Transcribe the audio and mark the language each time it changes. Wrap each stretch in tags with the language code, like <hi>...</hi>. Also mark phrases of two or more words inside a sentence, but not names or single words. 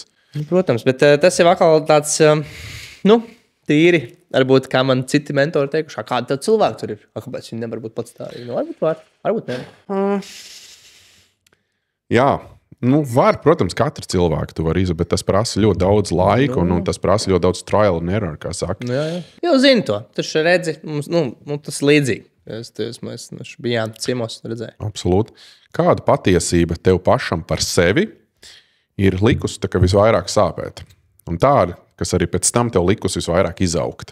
<lv>Protams, bet tas ir atkal tāds, tīri. Varbūt, kā man citi mentori teikuši, kādi tev cilvēki tur ir. Kāpēc viņi nevar būt pats tā? Varbūt ne. Jā. Var, protams, katru cilvēku tu vari izdarīt, bet tas prasa ļoti daudz laika un tas prasa ļoti daudz</lv> <en>trial and error,</en> <lv>kā saka. Jā. Jau zinu to. Tu redzi, tas līdzīgi. Mēs bijām ciemos un redzēju. Absolūti. Kāda patiesība tev pašam par sevi ir likusi visvairāk sāpēt? Un tāda, kas arī pēc tam tev likusi visvairāk izaugt.</lv>